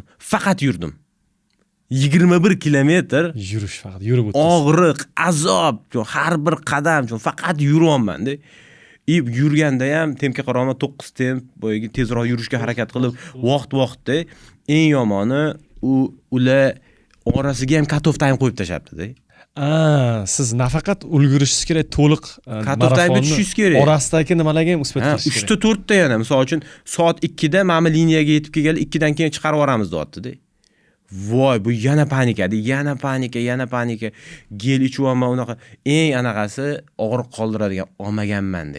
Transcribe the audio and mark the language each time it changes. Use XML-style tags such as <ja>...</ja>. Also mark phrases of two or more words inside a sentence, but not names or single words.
<uz>Faqat yurdim. 21 kilometr yurish, faqat yurib o'tdingiz. Og'riq, azob, har bir qadam faqat yuryapman-da. Yurganda ham tempga qarayman, 9 temp, boyagi tezroq yurishga harakat qilib, vaqt-vaqtda eng yomoni ular orasiga ham</uz> <en>cut off time</en> <uz>qo'yib tashabdi-da. Siz nafaqat ulgurishingiz kerak, to'liq</uz> <en>cut off time</en> <uz>tushishingiz kerak. Orasidagi nimalarga ham uspet qilishingiz kerak. 3 ta 4 ta yana, misol uchun soat 2 da mana liniyaga yetib kelganda 2 dan keyin chiqarib yuboramiz deyapti-da. Voy, bu yana panika. Gel ichyoman unaqa. Eng anaqasi og'riq qoldiradigan olmaganman-da.</uz>